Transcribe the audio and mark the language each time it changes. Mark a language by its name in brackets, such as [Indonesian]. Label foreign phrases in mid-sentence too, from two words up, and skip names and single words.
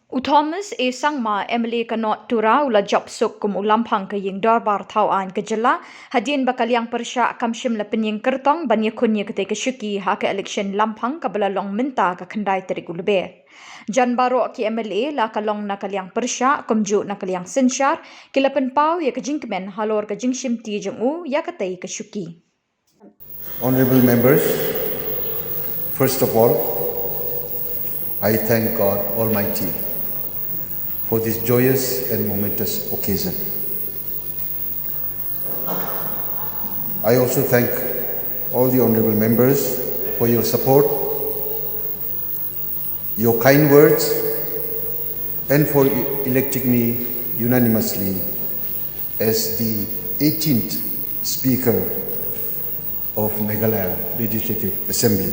[Khasi] Thomas A Sangma MLA ka North Tura ula job suk kum Lamphang ka IingDorbar Thawain ka Jylla hadien bakal Liang Pyrshah kam shym pynieng kyrtong ban iakhun katei ka shuki ha ka elekshon Lamphang ka belalong mynta ka khandai terik Lber. Jan baroh ki MLA la kalong na ka Liang Pyrshah kumju na ka Liang synshar kila pynpaw ya ka jingkmen halor ka jingshimti jong ya katei ka shuki. [English] Honorable members, first of all, I thank God Almighty for this joyous and momentous occasion. I also thank all the honorable members for your support, your kind words, and for electing me unanimously as the 18th Speaker of Meghalaya Legislative Assembly.